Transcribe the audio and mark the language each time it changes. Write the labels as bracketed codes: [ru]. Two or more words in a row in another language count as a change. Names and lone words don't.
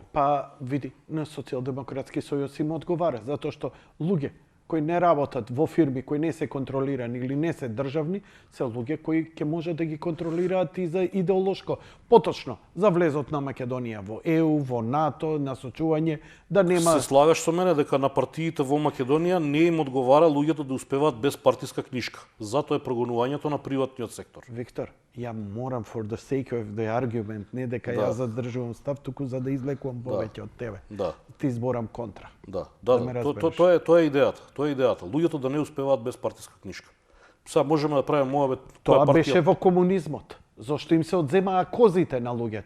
[mk] Па види, на Социјалдемократски сојуз им одговара, затоа што луѓе кои не работат во фирми кои не се контролирани или не се државни, се луѓе кои ќе може да ги контролираат и за идеолошко, поточно за влезот на Македонија во ЕУ, во НАТО, насочување да нема. Се слагаш со мене дека на партиите во Македонија не им одговара луѓето да успеваат без партиска книшка. Затоа е прогонувањето на приватниот сектор. Виктор, ја морам [en] for the sake of the argument, [mk] не дека ја задржувам став, туку за да излекувам повеќе од тебе. Да. Ти зборам контра. Да. Тоа е идејата. Тоа е идејата. Луѓето да не успеваат без партиска книшка. Сега можеме да правиме моабет. Тоа беше во комунизмот. Зошто им се одземаа козите на луѓето?